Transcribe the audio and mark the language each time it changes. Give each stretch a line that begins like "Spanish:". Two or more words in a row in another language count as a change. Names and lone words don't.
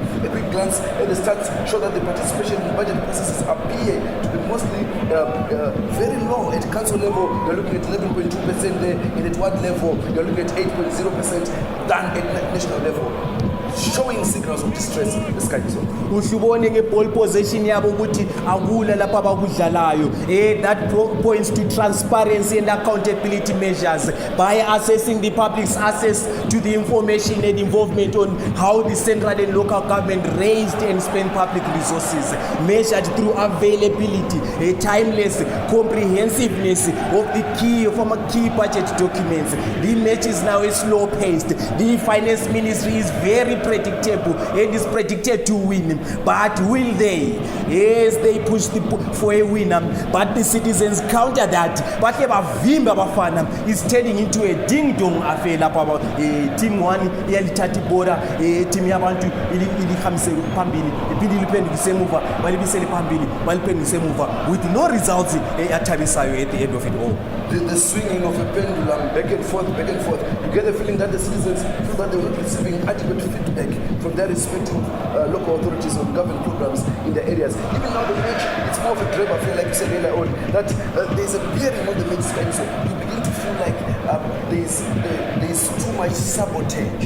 English: A quick glance at the stats show that the participation in budget processes appear to be mostly very low. At council level, you're looking at 11.2% there, and at ward level, you're looking at 8.0% than at national level. Showing signals of distress in the sky.
Zulu: Ushubone nge-ball possession yabo ukuthi akula lapha abakudlalayo.
English: That points to transparency and accountability measures by assessing the public's access to the information and involvement on how the central and local government raised and spent public resources, measured through availability, a timeless comprehensiveness of the key budget documents. The match is now slow paced. The finance ministry is very predictable and is predicted to win, but will they? Yes, they push for a winner, but the citizens counter that. But Vimba Bafana is turning into a ding-dong affair.
Zulu: Team 1 yalithatha ibora, team yabantu ilihamse phambili, iphinde iliphendukise emuva, balibisele phambili, baliphendukise emuva
English: with no results
Zulu: athabisayo
English: at the end of it all. The swinging of a pendulum back and forth, you get the feeling that the citizens feel that they're not receiving adequate feedback from their respective local authorities on government programs in their areas. Even now the match, it's more of a grab affair, like you said earlier on, that there's a bearing on the match, so you begin to feel like there's too much sabotage.